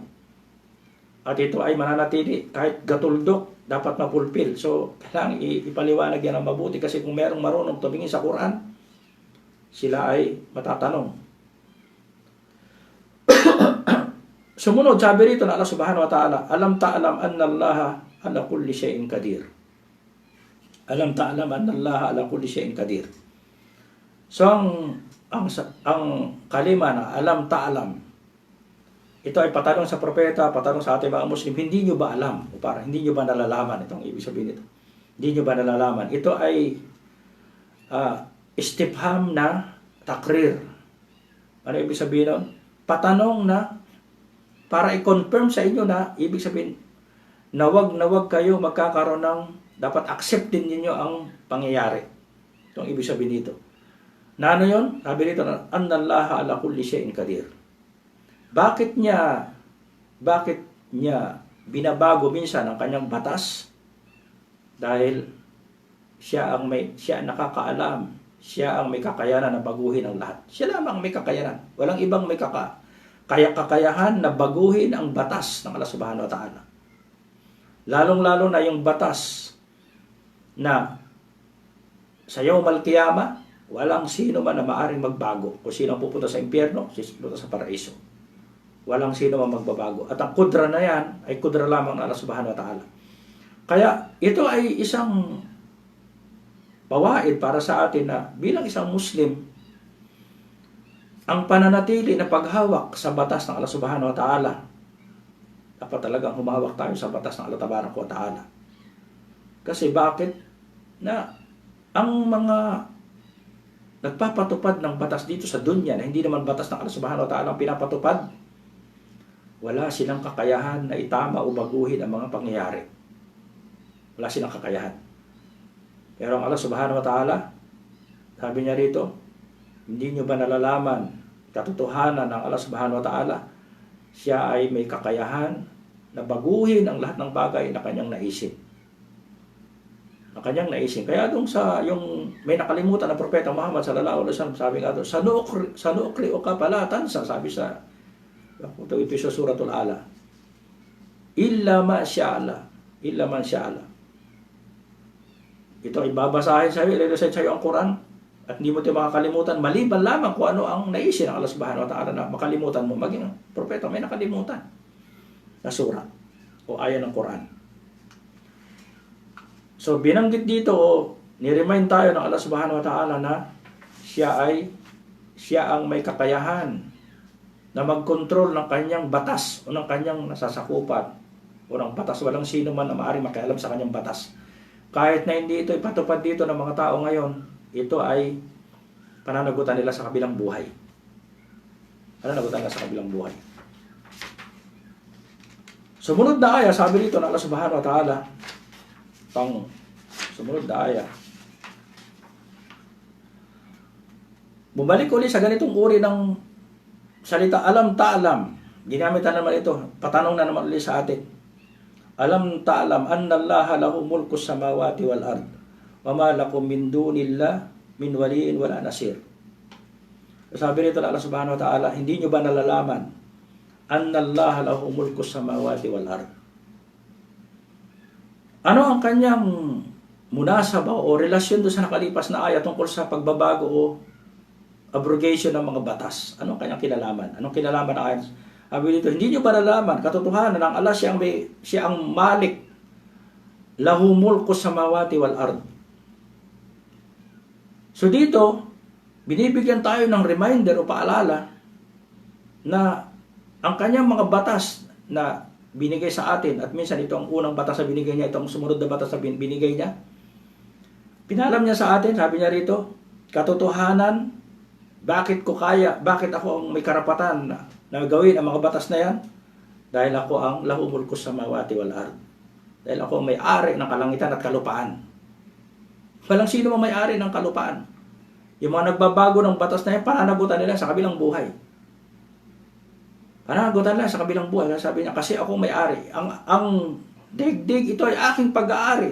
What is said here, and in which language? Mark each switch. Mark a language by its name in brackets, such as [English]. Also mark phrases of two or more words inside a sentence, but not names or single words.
[Filipino] At ito ay mananatili, kahit gatuldok, dapat mapulpil. So, kailangan ipaliwanag yan ang mabuti kasi kung merong marunong tumingin sa Quran, sila ay matatanong. Sumunod, sabi rito na [Arabic] الله سبحانه وتعالى, ألم تعلم أن الله على كل شيء قدير. ألم تعلم أن الله على كل شيء قدير. [Filipino] So, ang kalima na [Arabic] ألم تعلم, [Filipino] ito ay patanong sa propeta, patanong sa ating mga Muslim, hindi nyo ba alam? O parang, hindi nyo ba nalalaman? Itong ibig sabihin nito. Hindi nyo ba nalalaman? Ito ay istifham na takrir. Ano ibig sabihin nun? Patanong na para i-confirm sa inyo na ibig sabihin na wag kayo magkakaroon ng dapat acceptin niyo ang pangyayari. Ito ang ibig sabihin dito. Na ano yun? Sabi dito na [Arabic] أن الله على كل شيء قدير. [Filipino] Bakit niya binabago minsan ang kanyang batas? Dahil siya nakakaalam, siya ang may kakayanan na baguhin ang lahat. Siya lamang may kakayanan. Walang ibang may kakayahan na baguhin ang batas ng [Arabic] الله سبحانه وتعالى. [Filipino] Lalong-lalo na yung batas na sa Yawm al-Qiyamah, walang sino man na maaring magbago. Kung sino ang pupunta sa impyerno, sino pupunta sa paraiso. Walang sino man magbabago. At ang kudra na yan ay kudra lamang ng [Arabic] الله سبحانه وتعالى. [Filipino] Kaya ito ay isang pawaid para sa atin na bilang isang Muslim, ang pananatili na paghawak sa batas ng [Arabic] الله سبحانه وتعالى, [Filipino] dapat talagang humawak tayo sa batas ng [Arabic] الله تبارك وتعالى. [Filipino] Kasi bakit? Na ang mga nagpapatupad ng batas dito sa dunya na hindi naman batas ng [Arabic] الله سبحانه وتعالى [Filipino] ang pinapatupad, wala silang kakayahan na itama o baguhin ang mga pangyayari. Wala silang kakayahan. Pero ang [Arabic] الله سبحانه وتعالى, [Filipino] sabi niya rito, hindi nyo ba nalalaman katotohanan ng [Arabic] الله سبحانه وتعالى? [Filipino] Siya ay may kakayahan na baguhin ang lahat ng bagay na kanyang naisip. ang kanyang naisin. Kaya doon sa yung may nakalimutan na propeta Muhammad [Arabic] صلى الله عليه وسلم, [Filipino] sabi nga doon, sanuukri o kapalatan, sabi sa ito sa suratul Ala. [Arabic] إلا ما شاء، إلا من شاء. [Filipino] Ito ay babasahin sa iyo, ililisan sa iyo ang Quran, at hindi mo ito makakalimutan, maliban lamang kung ano ang naisin ng [Arabic] الله سبحانه وتعالى [Filipino] na makalimutan mo, maging ang propeta may nakalimutan na sura o ayan ng Quran. So binanggit dito, ni-remind tayo ng [Arabic] الله سبحانه وتعالى [Filipino] na siya ang may kakayahan na mag-control ng kanyang batas o ng kanyang nasasakupan o ng batas. Walang sino man na maaaring makialam sa kanyang batas. Kahit na hindi ito ipatupad dito ng mga tao ngayon, ito ay pananagutan nila sa kabilang buhay. Pananagutan nila sa kabilang buhay. Sumunod na aya, sabi dito ng [Arabic] الله سبحانه وتعالى, [Filipino] sumunod na aya. Bumalik ulit sa ganitong uri ng salita, [Arabic] ألم تعلم. [Filipino] Ginamit na naman ito, patanong na naman ulit sa atin. [Arabic] ألم تعلم أن الله له ملك السماوات والأرض وما لكم من دون الله من ولي ولا نصير. [Filipino] Sabi rito ng [Arabic] الله سبحانه وتعالى, [Filipino] hindi nyo ba nalalaman [Arabic] أن الله له ملك السماوات والأرض? [Filipino] Ano ang kanyang munasaba o relasyon doon sa nakalipas na aya tungkol sa pagbabago o abrogation ng mga batas? Ano ang kanyang kinalaman? Anong kinalaman ng aya? Sabi dito, hindi nyo ba nalaman katotohanan ng Allah siya ang malik, [Arabic] له ملك السماوات والأرض. [Filipino] So dito, binibigyan tayo ng reminder o paalala na ang kanyang mga batas na binigay sa atin, at minsan ito ang unang batas na binigay niya, ito ang sumunod na batas na binigay niya, pinalam niya sa atin, sabi niya rito, katotohanan, bakit ako ang may karapatan na gawin ang mga batas na yan? Dahil ako ang [Arabic] له ملك السماوات والأرض. [Filipino] Dahil ako ang may-ari ng kalangitan at kalupaan. Walang sino mang may-ari ng kalupaan. Yung mga nagbabago ng batas na yan, pananagutan nila sa kabilang buhay. Pananagutan nila sa kabilang buhay. Sabi niya, kasi ako may-ari. Ang digdig, ito ay aking pag-aari.